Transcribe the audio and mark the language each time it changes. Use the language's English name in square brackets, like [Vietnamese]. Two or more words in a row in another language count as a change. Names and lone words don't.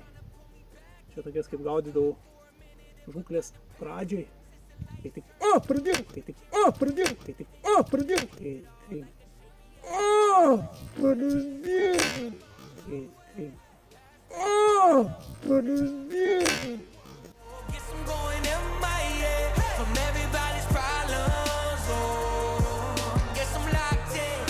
[Lithuanian] Čia tokias kaip gaudydavau žūklės pradžioj. Kai tik pradėjau, kai tik pradėjau, kai tik pradėjau, kai pradėjau. [English] From everybody's problems, oh, guess I'm locked in.